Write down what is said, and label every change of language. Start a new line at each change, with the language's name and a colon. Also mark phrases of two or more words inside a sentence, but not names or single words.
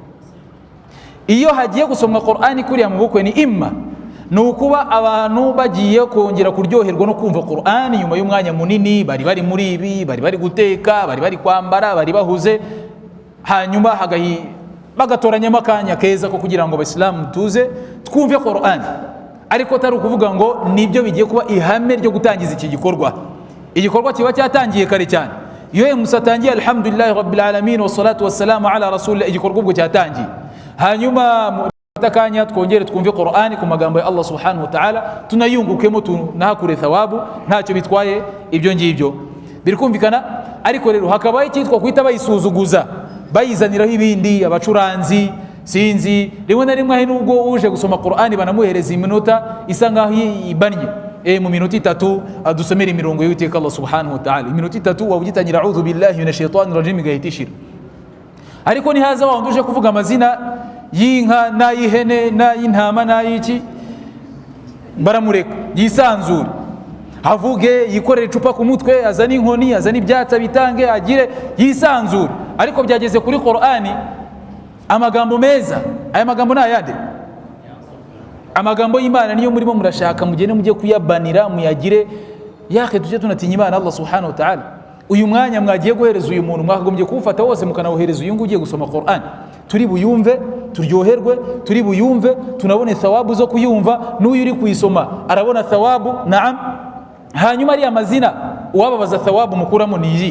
Kinyarwanda: Iyo hagiye gusomwa Qur'an kuriya mu bukwe, ni imma ni ukuba abantu bagiye kongera kuryoherwa no kumva Qur'an nyuma y'umwanya munini, bari muri ibi, bari guteka, bari kwambara, bari bahuze, hanyuma bagatoranyamo akanya keza ko kugira ngo Abayisilamu tuze twumve Qur'an. Ariko atari ukuvuga ngo nibyo bigiye kuba ihame ryo gutangiza iki gikorwa. Igikorwa kiba cyatangiye kare cyane. Iyo Musa atangiye
Arabic: الحمد لله رب العالمين والصلاة والسلام على رسول الله,
Kinyarwanda: igikorwa ubwo cyatangiye. Hanyuma akanya twongere twumve Qur'an ku magambo ya
Arabic: الله سبحانه وتعالى,
Kinyarwanda: tunayungukemo, tunahakure thawabu, ntacyo bitwaye ibyo ngibyo. Birikumvikana. Ariko rero hakabaye cyitwa kwita bayisuzuguza, bayizaniraho ibindi, abacuranzi sinzi, rimwe na rimwe nubwo uje gusoma Qur'an banamuhereza iminota isa nkaho ibanye, mu minota 3 adusomera imirongo y'Uwiteka
Arabic: الله سبحانه وتعالى.
Kinyarwanda: Iminota 3 wabugitangira
Arabic: أعوذ بالله من الشيطان الرجيم
Kinyarwanda: gahitishira. Ariko nihaza wa unduje kuvuga amazina y'inka n'ayihene n'ayintama n'ayiki, baramureka yisanzure, avuge, yikorere icupa ku mutwe, azana inkoni, azana ibyatsi bitange, agire yisanzure. Ariko byageze kuri Qur'ani, amagambo meza, aya magambo n'ayande, amagambo y'Imana niyo murimo murashaka mugende mujye kuyabanira muyagire. Yake tujye tunatinya Imana
Arabic: الله سبحانه وتعالى.
Kinyarwanda: Uyu mwanya mwagiye guhereza uyu muntu mwakagombye kuwufata wose mukanawuhereza uyu ngugiye gusoma Qur'an, turi buyumve turyoherwe, turi buyumve tunabone thawabu zo kuyumva, n'uyu uri kuyisoma arabona thawabu. Naam. Hanyuma ari amazina uwababaza thawabu mukuramo niyi.